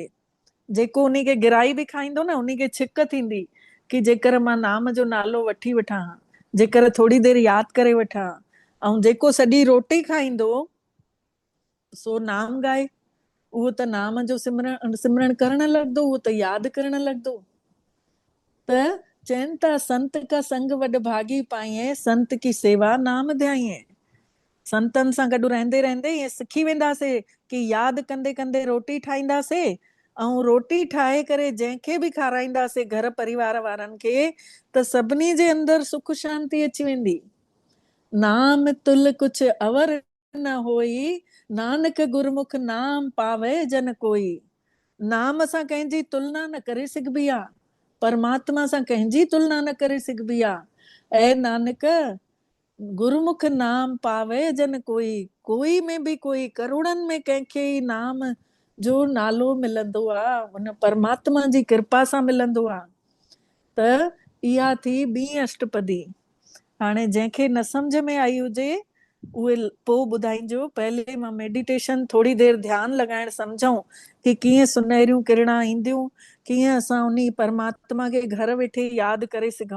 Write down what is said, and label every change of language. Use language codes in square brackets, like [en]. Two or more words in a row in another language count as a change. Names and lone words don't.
[sd] जेको उन खे गिराई बि खाईंदो न, उन खे छिक थींदी कि जेकर मां नाम जो नालो वठी वठां, जेकर थोरी देरि यादि करे वठां। ऐं जेको सॼी रोटी खाईंदो सो नाम गाए, उहो त नाम जो सिमरण करण लॻंदो, उहो त यादि करण लॻंदो। त चइनि था [hi] संत का संग वॾभागी पाइए, संत की सेवा नाम ध्याइए। [sd] संतनि सां गॾु रहंदे रहंदे ईअं सिखी वेंदासीं कि यादि कंदे कंदे रोटी ठाहींदासीं, ऐं रोटी ठाहे करे जंहिंखे बि खाराईंदासीं घर परिवार वारनि खे, त सभिनी जे अंदरि सुख शांती अची वेंदी। [hi] नाम तुल कुछ अवर न होई, नानक गुरमुख नाम पावे जन कोई। [sd] नाम सां कंहिंजी तुलना न करे सघिबी आहे, परमात्मा सां कंहिंजी तुलना न करे सघिबी आहे। [hi] ऐं नानक गुरुमुख नाम पावे जन कोई। [sd] कोई में बि कोई, करोड़नि में कंहिंखे ई नाम जो नालो मिलंदो आहे, उन परमात्मा जी कृपा सां मिलंदो आहे। त इहा थी ॿी अष्टपदी। हाणे जंहिंखे न सम्झ में आई हुजे उहे पोइ ॿुधाइजो। पहले मां मेडिटेशन थोरी देरि ध्यानु लॻाइण सम्झूं कि कीअं सुनहरियूं किरणा ईंदियूं, कीअं असां उन परमात्मा खे घर वेठे यादि करे सघूं।